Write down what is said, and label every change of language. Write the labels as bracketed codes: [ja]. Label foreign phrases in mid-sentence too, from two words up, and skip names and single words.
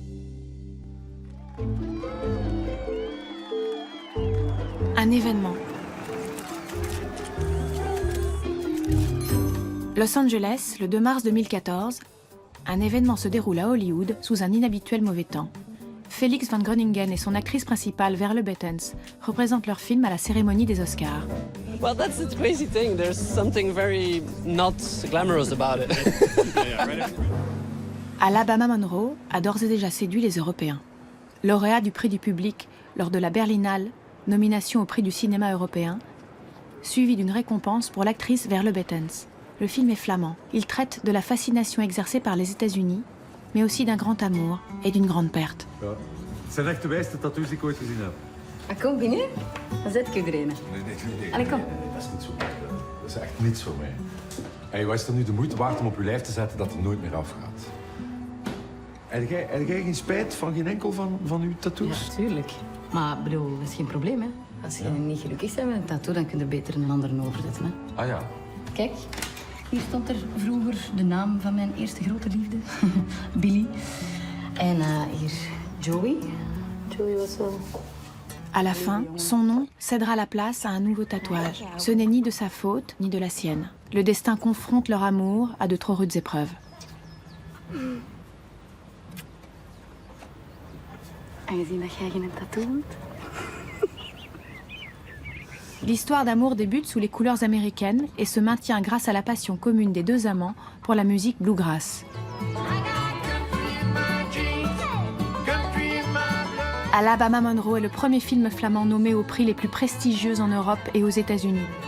[fr] Un événement. Los Angeles, le 2 mars 2014, un événement se déroule à Hollywood sous un inhabituel mauvais temps. Felix van Groningen et son actrice principale Verle Bettens représentent leur film à la cérémonie des Oscars. [en] Well, that's the crazy thing. There's something very not glamorous about it. [fr] Alabama Monroe a d'ores et déjà séduit les Européens. Lauréat du prix du public lors de la Berlinale, nomination au prix du cinéma européen, suivi d'une récompense pour l'actrice Verle Bettens. Le film est flamand. Il traite de la fascination exercée par les États-Unis, mais aussi d'un grand amour et d'une grande perte. [nl] Ja. Het zijn echt de wijste tattoos die ik ooit gezien heb. Kom binnen, dan zet ik u erin. Nee. Allee, kom. Dat is niet zo. Dat is echt niets voor mij. Hey, wat is er nu de moeite waard om op je lijf te zetten dat er nooit meer afgaat? Heb jij geen spijt van geen enkel van uw tattoos? Ja, tuurlijk. Maar bedoel, dat is geen probleem, hè. Als je niet gelukkig bent met een tattoo, dan kun je beter een ander overzetten, hè. Ah ja. Kijk, hier stond er vroeger de naam van mijn eerste grote liefde. Billy. En hier, Joey. Joey was wel... [fr] À la fin, son nom cédera la place à un nouveau tatouage. Ce n'est ni de sa faute, ni de la sienne. Le destin confronte leur amour à de trop rudes épreuves. [nl] Aangezien dat jij geen tattoo hebt. [fr] L'histoire d'amour débute sous les couleurs américaines et se maintient grâce à la passion commune des deux amants pour la musique bluegrass. Alabama Monroe est le premier film flamand nommé aux prix les plus prestigieux en Europe et aux États-Unis.